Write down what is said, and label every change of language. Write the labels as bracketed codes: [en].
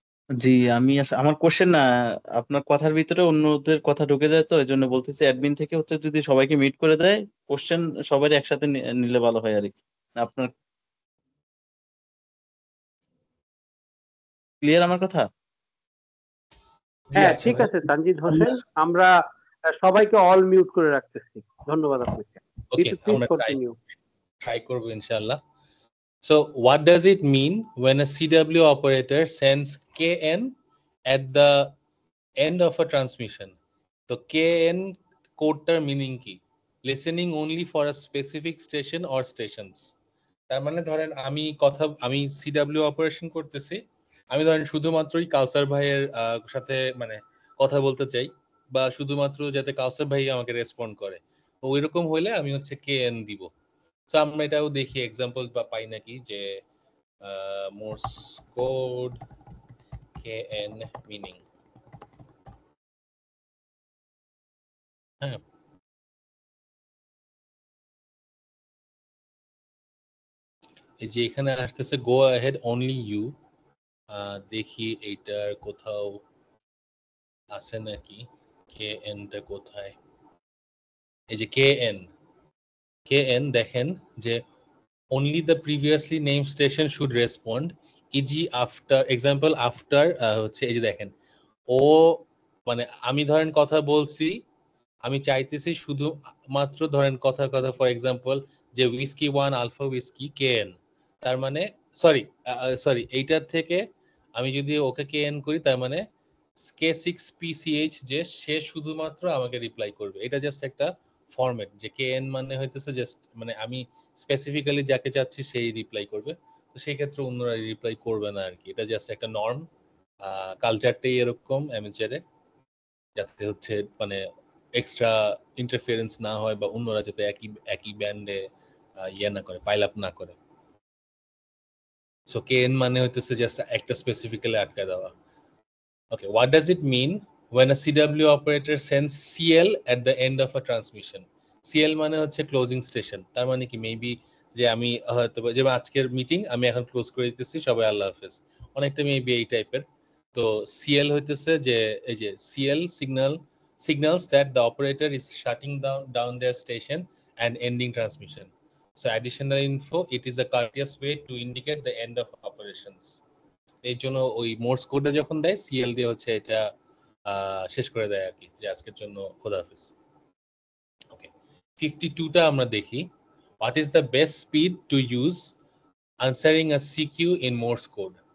[bn] জি, আমি আমার কোশ্চেন না, আপনার কথার ভিতরে অন্যদের কথা ঢুকে যায়, তো এই জন্য বলতেছি অ্যাডমিন থেকে হচ্ছে যদি সবাইকে মিট করে দেয়, কোশ্চেন সবাই একসাথে নিলে ভালো হয় আর কি। আপনার ক্লিয়ার আমার কথা? জি হ্যাঁ আচ্ছা ঠিক ভাই আছে তানজিদ হোসেন, আমরা সবাইকে অল মিউট করে রাখতেছি। ধন্যবাদ আপনাকে। ওকে, টিটু প্লিজ আমরা কন্টিনিউ। ট্রাই করব ইনশাআল্লাহ। [en] So what does it mean when a CW operator sends KN at the end of a transmission? So KN [bn] কোডটার meaning কি? Listening [en] only for a specific station or stations. [bn] তার মানে ধরেন আমি CW operation করতেছি, আমি ধরেন শুধুমাত্রই কাউসার ভাইয়ের সাথে মানে কথা বলতে চাই, বা শুধুমাত্র যাতে কাউসার ভাই আমাকে রেসপন্ড করে, ওই রকম হইলে আমি হচ্ছে KN দিব। তো আমরা এটাও দেখি এক্সাম্পল বা পাই নাকি যে মোর্স কোড KN মিনিং। হ্যাঁ, এই যে এখানে আসতেছে গো অ্যাহেড অনলি ইউ, দেখি এইটার কোথাও আছে নাকি, KN টা কোথায়? এই যে KN দেখেন যে [en] only the previously named station should respond, e.g. [bn] after example after হচ্ছে এই যে দেখেন ও মানে আমি ধরেন কথা বলছি, আমি চাইতেছি শুধু মাত্র ধরেন কথা ফর এক্সাম্পল যে হুইস্কি 1 আলফা হুইস্কি KN, তার মানে সরি এইটার থেকে আমি যদি ওকে KN করি তার মানে K6PCH যে সে শুধুমাত্র আমাকে রিপ্লাই করবে। এটা জাস্ট একটা ফরম্যাট যে KN মানে হইতেছে জাস্ট মানে আমি স্পেসিফিক্যালি যাকে চাচ্ছি সেই রিপ্লাই করবে, তো সেই ক্ষেত্রে অন্যরা রিপ্লাই করবে না আর কি। এটা জাস্ট একটা নর্ম, কালচারটাই এরকম অ্যামেচারে, যাতে হচ্ছে মানে এক্সট্রা ইন্টারফিয়ারেন্স না হয় বা অন্যরা যাতে একই ব্যান্ডে ইয়ে না করে, পাইল আপ না করে। সো KN মানে হইতেছে জাস্ট একটা স্পেসিফিক্যালি আটকে দেওয়া। [en] Okay, what does it mean when a CW operator sends CL at the end of a transmission? [bn] CL মানে হচ্ছে ক্লোজিং স্টেশন, তার মানে কি মেবি যে আমি হয়তো যেমন আজকের মিটিং আমি এখন ক্লোজ করে দিতেছি, সবাই আল্লাহ হাফেজ, অনেকটা মেবি এই টাইপের। তো CL হইতেছে যে এই যে [en] CL signals that the operator is shutting down their station and ending transmission. So additional info, it is a courteous way to indicate the end of operations. [bn] এই জন্য ওই মোর্স কোডটা যখন দেয় সিএল দিয়ে হচ্ছে এটা শেষ করে দেয় আর কি, যে আজকের জন্য খোদাহাফেজ। ওকে, 52টা আমরা দেখি। [en] What is the best speed to use answering a CQ in Morse code?